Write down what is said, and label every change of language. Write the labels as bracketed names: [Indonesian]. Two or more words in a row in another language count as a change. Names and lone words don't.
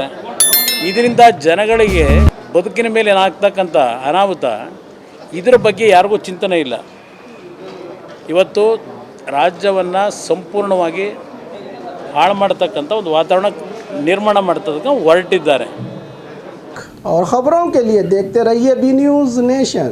[Kannada] ಇದರಿಂದ ಜನಗಳಿಗೆ ಬದುಕಿನ ಮೇಲೆ ಏನಾಗ್ತಕ್ಕಂಥ ಅನಾಹುತ, ಇದರ ಬಗ್ಗೆ ಯಾರಿಗೂ ಚಿಂತನೆ ಇಲ್ಲ। ಇವತ್ತು ರಾಜ್ಯವನ್ನು ಸಂಪೂರ್ಣವಾಗಿ ಹಾಳು ಮಾಡ್ತಕ್ಕಂಥ ಒಂದು ವಾತಾವರಣ ನಿರ್ಮಾಣ ಮಾಡ್ತಕ್ಕಂಥ ಹೊರಟಿದ್ದಾರೆ। [Hindi] और खबरों के लिए देखते रहिए बी न्यूज नेशन।